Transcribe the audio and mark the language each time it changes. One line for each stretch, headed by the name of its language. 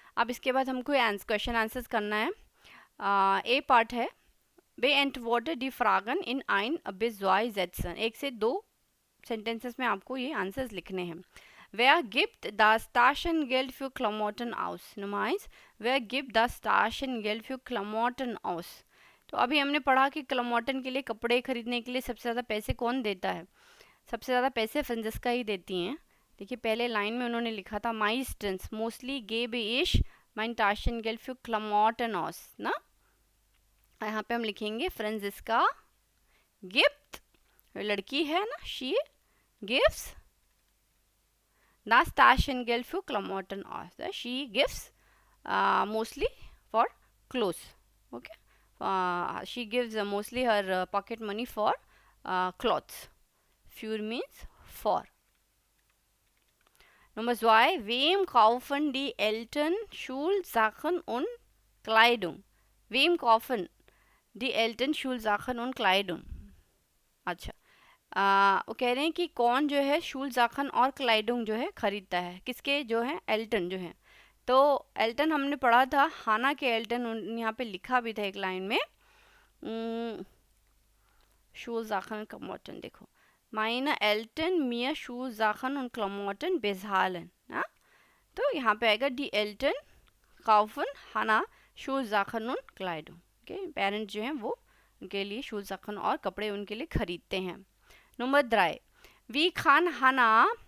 Hindi: अब इसके बाद हमको क्वेश्चन आंसर्स करना है। ए पार्ट है
German: beantworte die Fragen in ein bis zwei Sätzen,
Hindi: 1 से 2 सेंटेंसेस में आपको ये आंसर्स लिखने हैं।
German: Wer gibt das Taschengeld für Klamotten aus? Nummer 1, wer gibt das Taschengeld für Klamotten aus?
Hindi: तो अभी हमने पढ़ा कि क्लमॉटन के लिए, कपड़े खरीदने के लिए सबसे ज़्यादा पैसे कौन देता है, सबसे ज़्यादा पैसे फ्रांसिस्का ही देती हैं। देखिए पहले लाइन में उन्होंने लिखा था
German: meistens mostly gebe ich mein Taschengeld für Klamotten aus
Hindi: ना, यहाँ पे हम लिखेंगे फ्रांसिस्का गिफ्ट, लड़की है ना, she gives
German: das Taschengeld für Klamotten aus,
English: she gives mostly for clothes,
Hindi: okay, she gives mostly her pocket money for clothes,
English: für means for.
German: Nummer 2, wem kaufen die Eltern Schulsachen und Kleidung? Wem kaufen die Eltern Schulsachen und Kleidung?
Hindi: अच्छा, वो कह रहे हैं कि कौन जो है शूलजाखन और क्लाइडुंग जो है खरीदता है, किसके जो है, एल्टन जो है। तो एल्टन हमने पढ़ा था, हाना के एल्टन यहाँ पे लिखा भी था एक लाइन में, शूलजाखन क्लमॉटन, देखो
German: meine Eltern mir Schulsachen und Klamotten bezahlen,
Hindi: ना, तो यहाँ पे आएगा
German: die Eltern kaufen Hannah Schulsachen und Kleidung,
Hindi: okay, parents जो हैं वो उनके लिए शूलजाखन और कपड़े उनके लिए खरीदते हैं। Number 3,
German: wie kann Hannah